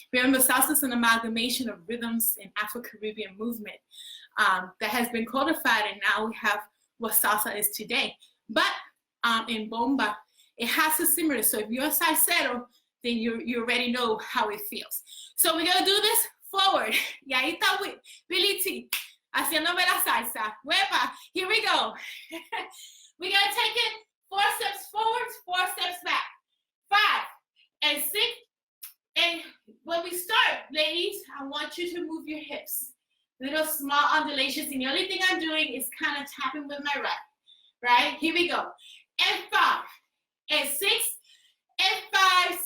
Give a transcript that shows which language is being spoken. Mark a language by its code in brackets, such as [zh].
[en] Remember, salsa is an amalgamation of rhythms in Afro-Caribbean movement that has been codified, and now we have what salsa is today. But in bomba, it has a similar, so if you're a salsero, then you already know how it feels. So we're gonna do this forward. [es] Y ahí está Billy T, haciéndome la salsa. [en] Huepa, here we go. We're gonna take it 4 steps forward, 4 steps back. 5 and 6. And when we start, ladies, I want you to move your hips. Little small undulations, and the only thing I'm doing is kind of tapping with my right? Here we go. And 5 and 6 and 5,